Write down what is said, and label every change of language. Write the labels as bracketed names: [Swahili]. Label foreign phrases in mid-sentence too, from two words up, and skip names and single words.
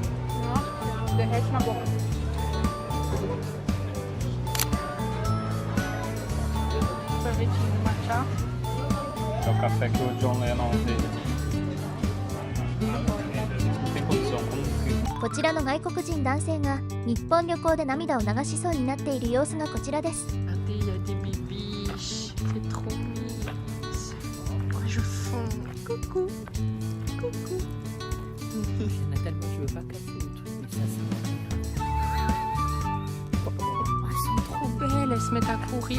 [Portuguese] Nossa, derrete na boca. Sorvetinho de matcha. É o café que o John Lennon teve. Não tem condição, como que... [Japanese] こちらの外国人男性が日本旅行で涙を流しそうになっている様子がこちらです。 [French] Regardez, il y a des bibiches, c'est trop mignon. Oh, je fonds. Coucou. Coucou. Nathalie, moi je veux pas casser le truc, mais ça oh, elles sont trop belles, elles se mettent à courir.